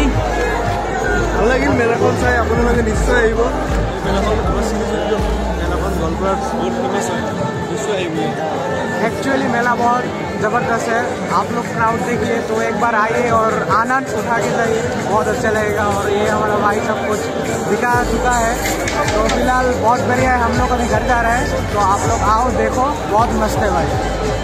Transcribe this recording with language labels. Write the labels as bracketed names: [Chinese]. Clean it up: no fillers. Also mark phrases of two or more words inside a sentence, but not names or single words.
[Assamese] ভাল লাগিল মেলাখন চাই আপোনালোকে নিশ্চয় আহিব মেলাখন মেলাখন গোৱালপাৰাত বহুত ফেমাছ হয় নিশ্চয় আহিব [Hindi] एक्चुअली मेला बहुत ज़बरदस्त है आप लोग क्राउड देखिए तो एक बार आइए और आनंद उठा के जाइए बहुत अच्छा लगेगा और ये हमारा भाई सब कुछ दिखा चुका है तो फिलहाल बहुत बढ़िया है हम लोग अभी घर जा रहे हैं तो आप लोग आओ देखो बहुत मस्त है भाई